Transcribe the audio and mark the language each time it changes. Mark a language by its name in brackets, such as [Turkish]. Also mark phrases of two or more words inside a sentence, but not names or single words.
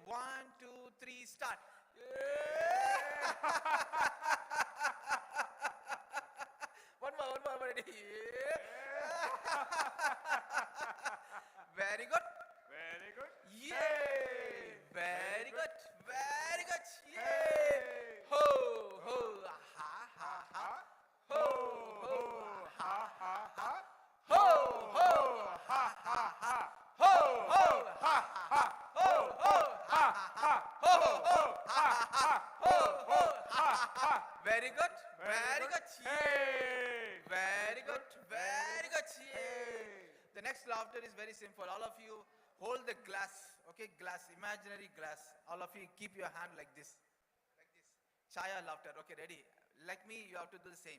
[English] 1, 2, 3, start. Yeah. One more, ready? Yeah. Very good. Very good. Yay! Very good. Very good. Yay! Ho, ho, ha, ha, ha. Ho, ho, ha, ha, ha. Ho, ho, ha, ha, ha. Ho, ho, ha, ha. Ho, ho, ha, ha. Ho, ho, ha, ha. Ho, ho, ha, ha. Very good. Very good. Yay! Very good. Very good. Yay! The next laughter is very simple. All of you hold the glass, okay, glass, imaginary glass. All of you keep your hand like this. Like this. Chaya laughter, okay, ready? Like me, you have to do the same.